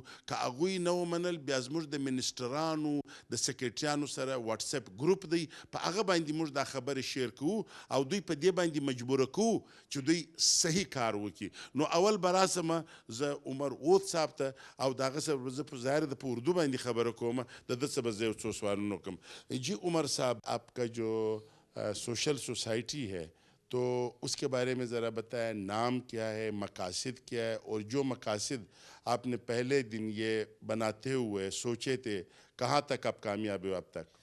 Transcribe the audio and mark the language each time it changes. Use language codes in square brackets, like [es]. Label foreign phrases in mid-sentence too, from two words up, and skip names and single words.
[ps] که هغوی نه ومنل بیا زموږ د منسټرانو د سکرټریانو سره واټساپ ګروپ دی, په هغه باندې موږ دا خبرې شیر کوو او دوی په دې باندې مجبوره کوو چې دوی صحیح کار وکړي. نو اول به راسمه زه عمر اوت صاحب ته او د هغه سره زه په ظاهر د په اردو باندې خبره کوم, د ده څه به زه یو څو سوالونه کم. [ur] جی عمر صاحب, آپ کا جو سوشل سوسائٹی ہے تو اس کے بارے میں ذرا بتائیں, نام کیا ہے, مقاصد کیا ہے, اور جو مقاصد آپ نے پہلے دن یہ بناتے ہوئے سوچے تھے کہاں تک آپ کامیاب ہوئے اب تک؟